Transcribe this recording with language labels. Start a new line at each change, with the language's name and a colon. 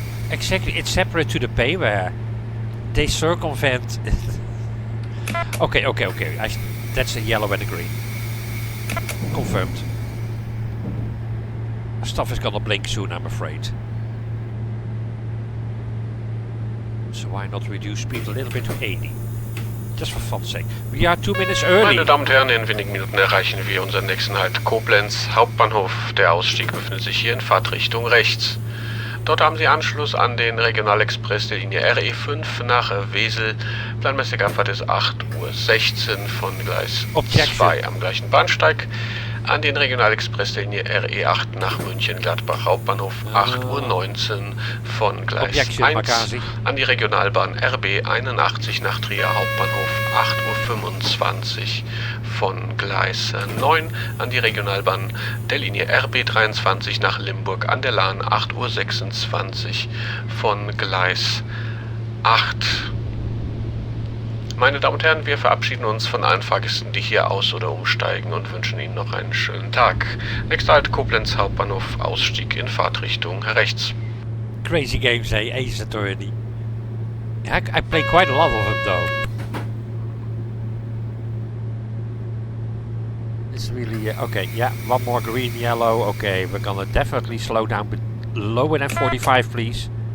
English: Exactly, it's separate to the payware. They circumvent... Okay. That's a yellow and a green. Confirmed. Stuff is gonna blink soon, I'm afraid. So why not reduce speed a little bit to 80? Just for fun's sake. We are 2 minutes early.
German: Meine Damen und Herren, in wenigen Minuten erreichen wir unseren nächsten Halt Koblenz Hauptbahnhof. Der Ausstieg befindet sich hier in Fahrtrichtung rechts. Dort haben Sie Anschluss an den Regionalexpress der Linie RE5 nach Wesel. Planmäßige Abfahrt ist 8:16 Uhr von Gleis 2 am gleichen Bahnsteig. An den Regionalexpress der Linie RE8 nach München-Gladbach Hauptbahnhof 8:19 Uhr von Gleis 1. An die Regionalbahn RB81 nach Trier Hauptbahnhof 8:25 Uhr von Gleis 9. An die Regionalbahn der Linie RB23 nach Limburg an der Lahn 8:26 Uhr von Gleis 8. Meine Damen und Herren, wir verabschieden uns von allen Fahrgästen, die hier aus- oder umsteigen und wünschen Ihnen noch einen schönen Tag. Nächster Halt Koblenz Hauptbahnhof, Ausstieg in Fahrtrichtung rechts.
English: Crazy games, hey, Ace Attorney. I play quite a lot of them though. It's really, okay, yeah, one more green, yellow. Okay, we're gonna definitely slow down, but lower than 45, please.